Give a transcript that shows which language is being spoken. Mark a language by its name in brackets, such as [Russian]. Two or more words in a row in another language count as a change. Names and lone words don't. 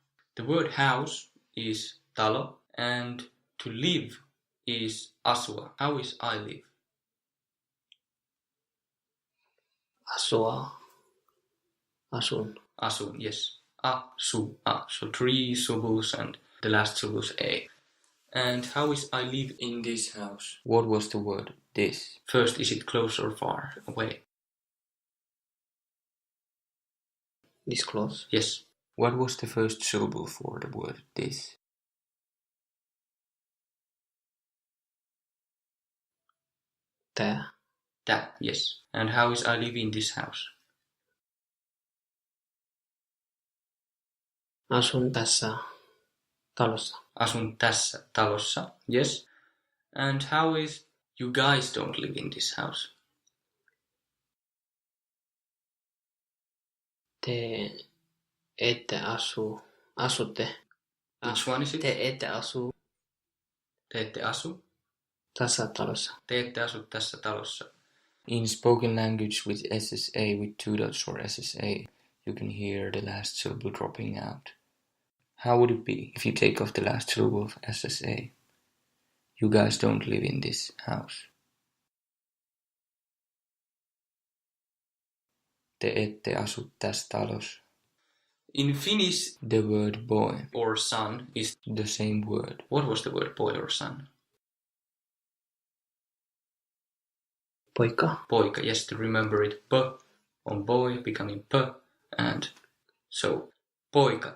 [English] The word house is talo and to live is asua. How is I live? [Finnish] Asua. Asun. Asun, yes. Asu, a. [English] So 3 syllables and the last syllable is a. And how is I live in this house? What was the word this? First, is it close or far away? This close. Yes. What was the first syllable for the word this? [Finnish] Tää. [English] That, yes. And how is I live in this house? [Finnish] Asun tässä talossa. Asun tässä talossa, [English] yes. And how is you guys don't live in this house? [Finnish] Te ette asutte. [English] Which one is it? [Finnish] Te ette asu Te ette asu? tässä talossa. Te ette asu tässä talossa. [English] In spoken language with SSA, with 2 dots or SSA, you can hear the last syllable dropping out. How would it be if you take off the last syllable of SSA? You guys don't live in this house. [Finnish] Te ette asu tässä talossa. [English] In Finnish, the word boy or son is the same word. What was the word boy or son? [Finnish] Poika. Poika, [English] yes, to remember it. P on boy becoming p, and so poika.